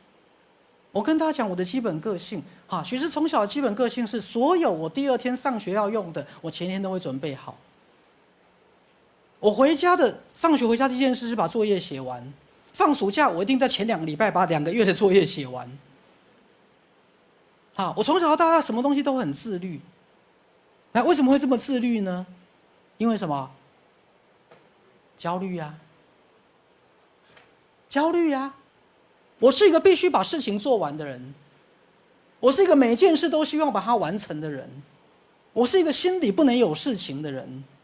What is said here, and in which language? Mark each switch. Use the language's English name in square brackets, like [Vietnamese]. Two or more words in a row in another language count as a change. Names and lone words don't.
[Chinese] 我跟大家講我的基本個性，其實從小的基本個性是，所有我第2天上學要用的，我前天都會準備好。我放學回家第一件事是把作業寫完，放暑假我一定在前2個禮拜把2個月的作業寫完。我從小到大什麼東西都很自律。那為什麼會這麼自律呢？因為什麼？焦慮呀，焦慮呀。我是一個必須把事情做完的人，我是一個每件事都希望把它完成的人，我是一個心裡不能有事情的人。